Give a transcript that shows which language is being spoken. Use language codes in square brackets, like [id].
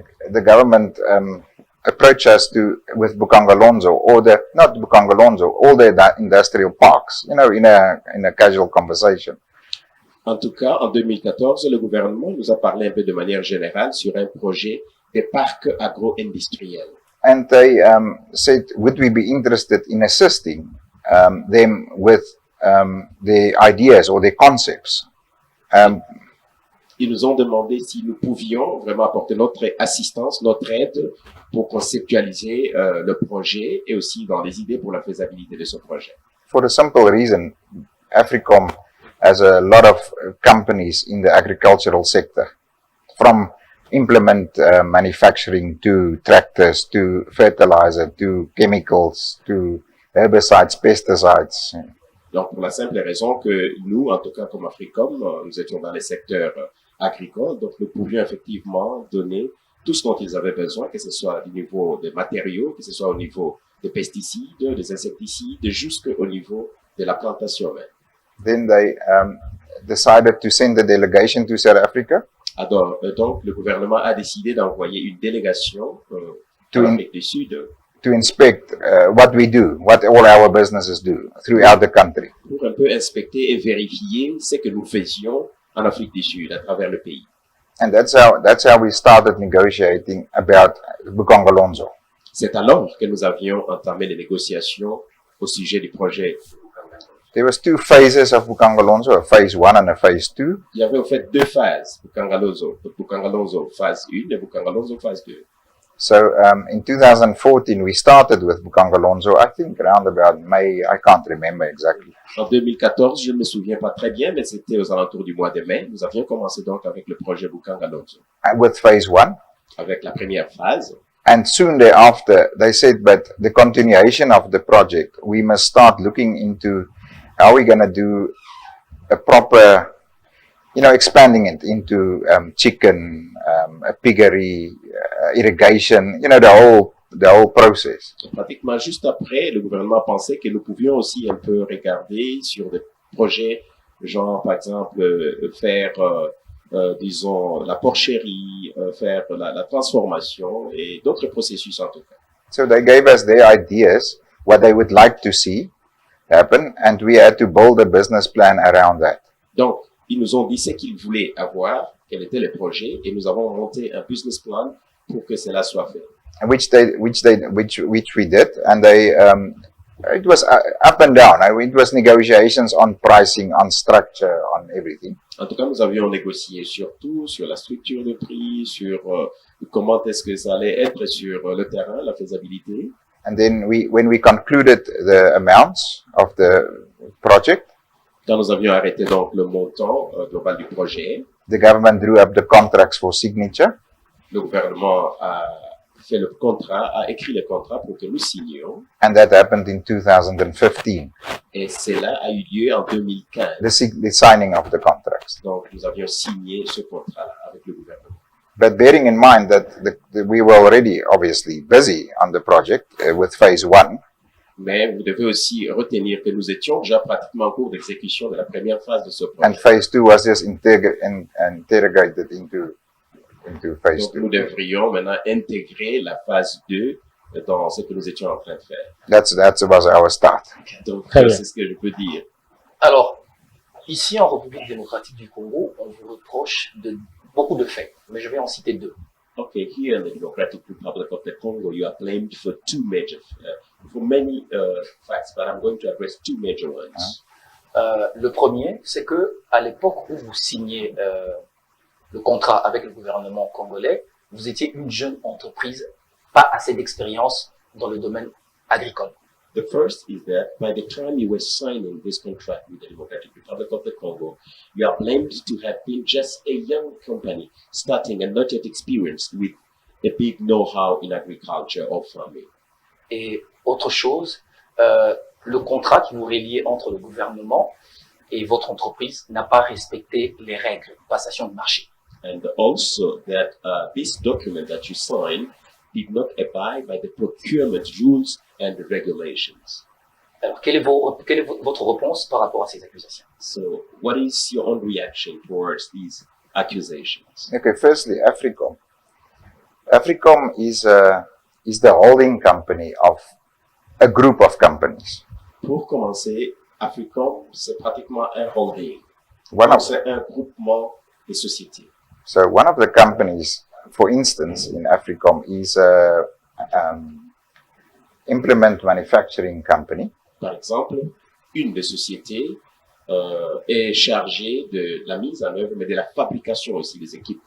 [en] the government approached us with Bukangalonzo, not Bukangalonzo, all the industrial parks, in a casual conversation. [fr] en tout cas, en 2014, le gouvernement nous a parlé un peu de manière générale sur un projet des parcs agro-industriels. [en] And they said, would we be interested in assisting them with their ideas or their concepts? [fr] Ils nous ont demandé si nous pouvions vraiment apporter notre assistance, notre aide pour conceptualiser le projet et aussi dans les idées pour la faisabilité de ce projet. [en] For a simple reason, Africom has a lot of companies in the agricultural sector, from implement manufacturing to tractors to fertilizer to chemicals to herbicides, pesticides. [fr] Donc, pour la simple raison que nous, en tout cas comme Africom, nous étions dans les secteurs agricoles, donc nous pouvions effectivement donner tout ce dont ils avaient besoin, que ce soit au niveau des matériaux, que ce soit au niveau des pesticides, des insecticides, jusqu'au niveau de la plantation même. [en] Then they decided to send a delegation to South Africa [fr] Alors, donc, le gouvernement a décidé d'envoyer une délégation en Afrique du Sud [en] to inspect what we do, what all our businesses do throughout the country. [fr] pour un peu inspecter et vérifier ce que nous faisions en Afrique du Sud, à travers le pays. [en] And that's how we started negotiating about Bukangalonzo. [fr] C'est alors que nous avions entamé les négociations au sujet du projet. [en] There was two phases of Bukangalonzo, a phase 1 and a phase 2. [fr] Il y avait au fait deux phases, Bukangalonzo phase 1 et Bukangalonzo phase 2. [en] So in 2014 we started with Bukangalonzo, I think around about May, I can't remember exactly. [fr] En 2014, je ne me souviens pas très bien, mais c'était aux alentours du mois de mai. Nous avions commencé donc avec le projet Bukangalonzo, [en] With phase 1. [fr] avec la première phase. [en] And soon thereafter, they said, but the continuation of the project, we must start looking into how we're going to do a proper, expanding it into chicken, a piggery, irrigation, the whole process. [fr] Pratiquement juste après, le gouvernement pensait que nous pouvions aussi un peu regarder sur des projets, genre par exemple faire, disons, la porcherie, faire la transformation et d'autres processus en tout cas. [en] So they gave us their ideas, what they would like to see happen, and we had to build a business plan around that. [fr] Donc, ils nous ont dit ce qu'ils voulaient avoir, quel était le projet, et nous avons monté un business plan pour que cela soit fait. [en] Which we did, and it was up and down. It was negotiations on pricing, on structure, on everything. [fr] En tout cas, nous avions négocié sur tout, sur la structure de prix, sur comment est-ce que ça allait être sur le terrain, la faisabilité. [en] And then when we concluded the amounts of the project, [fr] Quand nous avions arrêté donc le montant global du projet, [en] the government drew up the contracts for signature. [fr] le gouvernement a fait le contrat, a écrit le contrat pour que nous signions, [en] And that happened in 2015, [fr] et cela a eu lieu en 2015. [en] the signing of the contracts. [fr] Donc, nous avions signé ce contrat avec le gouvernement. [en] But bearing in mind that we were already obviously busy on the project with phase 1, [fr] Mais vous devez aussi retenir que nous étions déjà pratiquement en cours d'exécution de la première phase de ce [en] and [fr] projet. [en] phase 2 was just integrated into phase [fr] Donc, [en] 2. [fr] nous devrions maintenant intégrer la phase 2 dans ce que nous étions en train de faire. [en] That was our start. [fr] Donc, Très bien. c'est ce que je peux dire. Alors, ici en République démocratique du Congo, on vous reproche de beaucoup de faits, mais je vais en citer deux. [en] Okay, here in the Democratic Republic of the Congo, you are blamed for many facts, but I'm going to address two major ones. [fr] Le premier, c'est que à l'époque où vous signez le contrat avec le gouvernement congolais, vous étiez une jeune entreprise, pas assez d'expérience dans le domaine agricole. [en] The first is that by the time you were signing this contract with the Democratic Republic of the Congo, you are blamed to have been just a young company starting and not yet experienced with a big know-how in agriculture or farming. [fr] Et autre chose, le contrat qui vous reliait entre le gouvernement et votre entreprise n'a pas respecté les règles de passation de marché. [en] And also that this document that you sign did not abide by the procurement rules and regulations. [fr] Alors, quelle est votre réponse par rapport à ces accusations? [en] So, what is your own reaction towards these accusations? Okay, firstly, Africom. Africom is the holding company of a group of companies. [fr] Pour commencer, Africom, c'est pratiquement un holding. C'est un groupement de sociétés. [en] So one of the companies, for instance, in Africom is a implement manufacturing company. [fr] Par exemple, une des sociétés est chargée de la mise en œuvre, mais de la fabrication aussi des équipements.